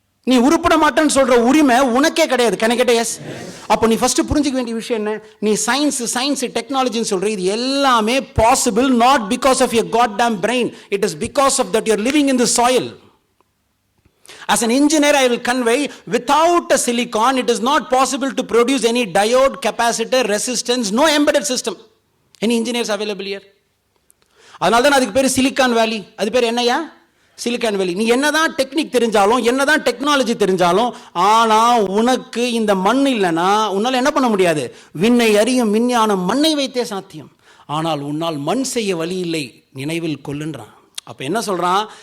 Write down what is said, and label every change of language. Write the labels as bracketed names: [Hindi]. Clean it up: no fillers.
[Tamil] நீ உருப்பட மாட்டேன்னு சொல்ற உரிமை உனக்கே கிடையாது. [English] Can I get a yes? [Tamil] அப்போ நீ ஃபர்ஸ்ட் புரிஞ்சுக்க வேண்டிய விஷயம் என்ன? நீ சயின்ஸ் டெக்னாலஜின்னு சொல்ற, இது எல்லாமே [English] Possible not because of your god damn brain, it is because of that you are living in the soil. As an engineer, I will convey, without a silicon, it is not possible to produce any diode, capacitor, resistance, no embedded system. Any engineers available here? [Tamil] அதனால தான் அதுக்கு பேர் silicon வேலி. அது பேர் என்னையா? Silicon வேலி. நீ என்னதான் டெக்னிக் தெரிஞ்சாலும் என்னதான் டெக்னாலஜி தெரிஞ்சாலும் ஆனா உனக்கு இந்த மண் இல்லைன்னா உன்னால என்ன பண்ண முடியாது? விண்ணை அறியும் விஞ்ஞானம் மண்ணை வைத்தே சாத்தியம், ஆனால் உன்னால் மண் செய்ய வழி இல்லை, நினைவில் கொள்ளுன்றான். அப்ப என்ன சொல்றான்?